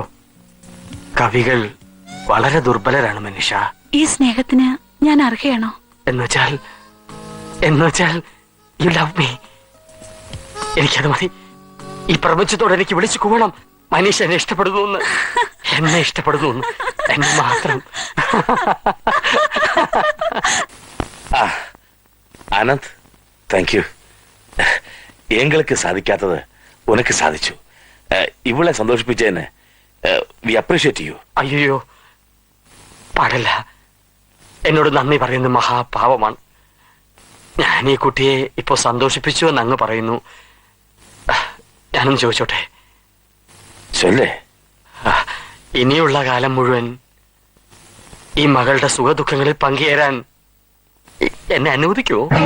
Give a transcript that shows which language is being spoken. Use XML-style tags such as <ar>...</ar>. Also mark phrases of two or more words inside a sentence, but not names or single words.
<ml>കവികൾ വളരെ ദുർബലരാണ് മനീഷ. ഈ സ്നേഹത്തിന് ഞാൻ അർഹയാണോ? എന്നുവെച്ചാൽ</ml> <en>you love me.</en> <ml>എനിക്കത് മതി. ഈ പ്രപഞ്ചത്തോട് എനിക്ക് വിളിച്ചു കൂവണം, മനീഷ എന്നെ ഇഷ്ടപ്പെടുന്നു, എന്നെ ഇഷ്ടപ്പെടുന്നു, എന്നെ മാത്രം.</ml> <ta>ஆனந்த், தேங்க்யூ. எங்களுக்கு சாதிக்காதது உனக்கு சாதிச்சு. இவ்வளவு சந்தோஷிப்பிச்சேன்னு</ta> <en>we appreciate you.</en> <ml>അയ്യോ, പാടില്ല. എന്നോട് നന്ദി പറയുന്നത് മഹാപാവമാണ്. ഞാൻ ഈ കുട്ടിയെ ഇപ്പൊ സന്തോഷിപ്പിച്ചു എന്ന് അങ്ങ് പറയുന്നു. ഞാനൊന്ന് ചോദിച്ചോട്ടെ? ചൊല്ലേ. ഇനിയുള്ള കാലം മുഴുവൻ ഈ മകളുടെ സുഖദുഃഖങ്ങളിൽ പങ്കുചേരാൻ എന്നെ അനുവദിക്കൂ?</ml>